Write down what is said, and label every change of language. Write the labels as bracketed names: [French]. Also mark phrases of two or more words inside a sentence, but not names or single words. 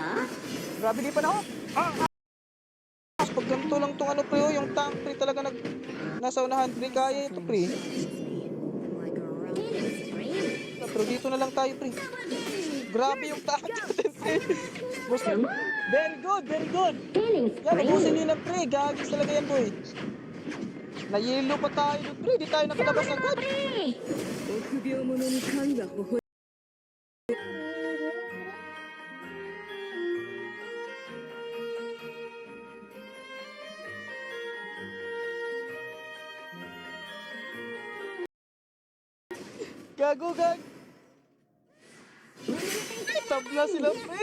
[Filipino] Grabe, di pa na, oh. Pag ganito lang tong ano, pre, oh. Yung tank, pre, talaga nasa unahan, pre. Kaya ito, pre. Pero dito na lang tayo, pre. Grabe yung tank natin, pre. Gusto. [English] Very good, very good. Killing [Filipino] Yan, ubusin [English] spree. [Filipino] nila, pre. Gagis talaga yan, boy. Nayelo pa tayo doon, pre. Di tayo nakalabas agad. Pre. [Japanese] 臆病者に神は微笑む [Filipino] Gago, gag. Tabla sila, pre.